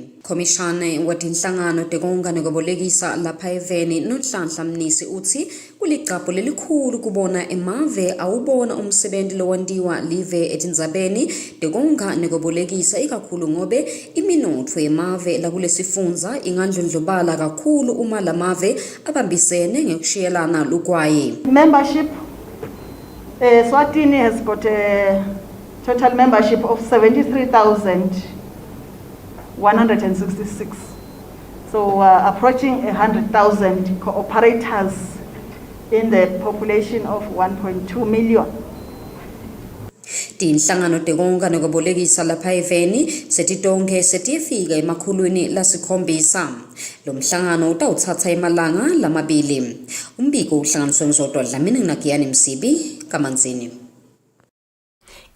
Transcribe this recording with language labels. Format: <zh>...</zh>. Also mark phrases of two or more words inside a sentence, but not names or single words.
<ss>Komishane watinhlangano tekonga nekwebolekisa lapha eveni Nonhlanhla Mnisi utsi kulicapho lelikhulu kubona emave awubona umsebenzi lowentiwa live etindzabeni tekonga nekwebolekisa ikakhulu ngobe iminotfo yemave lakulesifundza ingandlondlobala kakhulu uma lamave abambisene ngekushiyelana lugwayi.</ss> <en>Membership, Swatini has got a total membership of 73,166. So approaching 100,000 cooperators in the population of 1.2 million.</en> <ss>Tinhlangano tekonga nekwebolekisa lapha eveni setitonke setiyefika emakhulwini lasikhombisa. Lo mhlangano utawutsatsa emalanga lamabili. Umbiko uhlanganiswe ngizodwa Dlamini Ngiyani Msibi kaManzini.</ss>